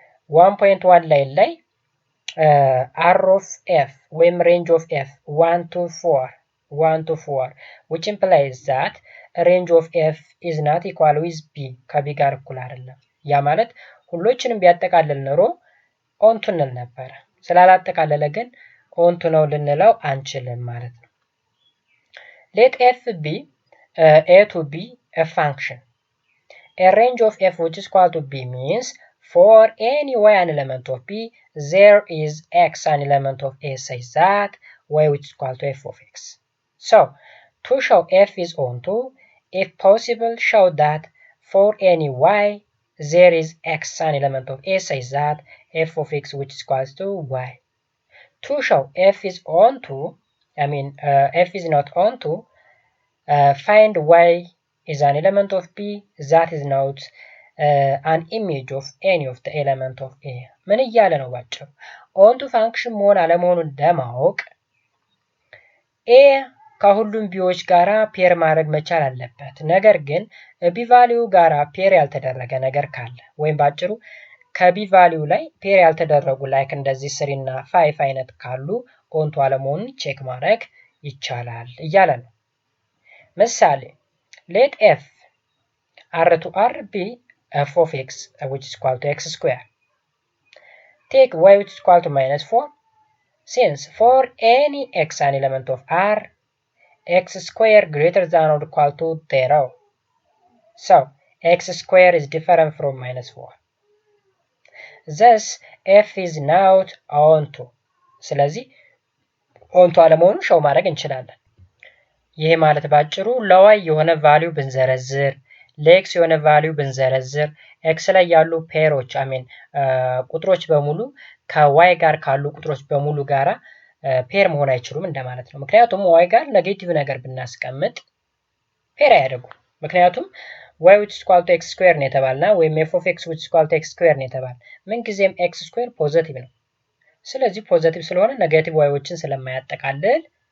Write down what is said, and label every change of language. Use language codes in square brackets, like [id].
[am] 1.1 ላይ አር ኦፍ ኤፍ ወይም ሬንጅ ኦፍ ኤፍ [en] 1 to 4 which implies that range of f is not equal with b [am] ከቢ ጋር እኩል አይደለም። ያ ማለት ሁሎችንም ቢያጠቃልል ኖሮ ኦንቱ እንል ነበር። ስላላጠቃለለ ግን ኦንቱ ነው ልንለው አንችልም ማለት ነው። [en] let f be a to b a function. A range of f which is equal to b means for any y an element of b there is x an element of a such that y which is equal to f of x. So to show f is onto, if possible, show that for any y there is x an element of a such that f of x which is equal to y. To show f is onto, f is not onto, find y is an element of b that is not an image of any of the element of a. [am] ምን እያለ ነው ባጭሩ? ኦንቱ ፋንክሽን መሆን አለመሆኑን ለማወቅ ኤ ከሁሉም ቢዎች ጋራ ፔር ማድረግ መቻል አለበት። ነገር ግን ቢ ቫልዩ ጋራ ፔር ያልተደረገ ነገር ካለ ወይም ባጭሩ ከቢ ቫልዩ ላይ ፔር ያልተደረጉ ላይክ እንደዚህ 3 እና 5 አይነት ካሉ ኦንቱ አለመሆኑን ቼክ ማድረግ ይቻላል እያለ ነው። ምሳሌ [en] let f r to r be f of x which is equal to x square. Take y which is equal to -4. Since for any x an element of r, x square greater than or equal to 0. So x square is different from -4. Thus f is not onto. [am] ስለዚህ ኦንቱ አለመሆኑን ሾው ማድረግ እንችላለን። ይሄ ማለት ባጭሩ ለዋይ የሆነ ቫልዩ ብንዘረዝር ለኤክስ የሆነ ቫልዩ ብንዘረዝር ኤክስ ላይ ያሉ ፔሮች ቁጥሮች በሙሉ ከዋይ ጋር ካሉ ቁጥሮች በሙሉ ጋራ ፔር መሆን አይችሉም እንደማለት ነው። ምክንያቱም ዋይ ጋር ኔጌቲቭ ነገር ብናስቀምጥ ፔር አያደርጉም። ምክንያቱም [en] y which is equal to x square [am] ነው የተባልና ወይም [en] f of x which is equal to x square [am] ነው የተባለ ምን ጊዜም x square ፖዚቲቭ ነው። ስለዚህ ፖዚቲቭ ስለሆነ ኔጌቲቭ ዋይዎችን ስለማያጠቃልል